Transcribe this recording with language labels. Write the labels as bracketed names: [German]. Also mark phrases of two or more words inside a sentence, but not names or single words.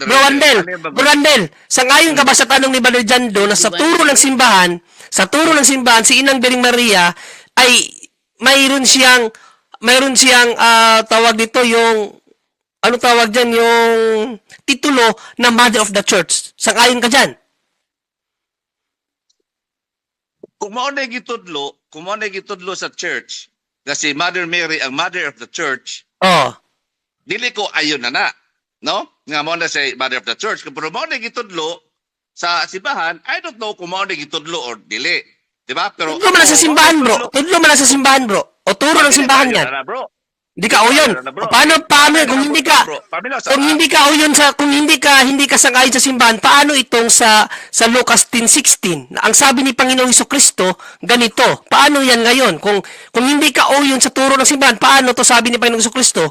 [Filipino] Bro Randel, sangayon ka ba sa tanong ni Brother Jando na sa turo ng simbahan, si Inang Bering Maria ay mayroon siyang tawag dito yung ano tawag diyan yung titulo na [English] Mother of the Church. [Filipino] Sangayon ka diyan? [Cebuano] Kung mao na gitudlo sa church, na si Mother Mary ang [English] Mother of the Church, Oh. [Cebuano] dili ko ayon na, no? Nga mo na si [English] Mother of the Church. [Cebuano] Kung mao na gitudlo sa simbahan, [English] I don't know [Cebuano] kung mao na gitudlo or dili. [Filipino] Di ba? Pero [Cebuano] Tudlo man lang sa simbahan, bro. Tudlo man lang sa simbahan, bro. [Filipino] O turo ng simbahan yan. Bro. Hindi ka uyon. Paano kung hindi ka hindi ka sangayon sa simbahan, paano itong sa Lucas 10:16? Ang sabi ni Panginoong Jesucristo, ganito. Paano yan ngayon? Kung hindi ka uyon sa turo ng simbahan, paano to sabi ni Panginoong Jesucristo?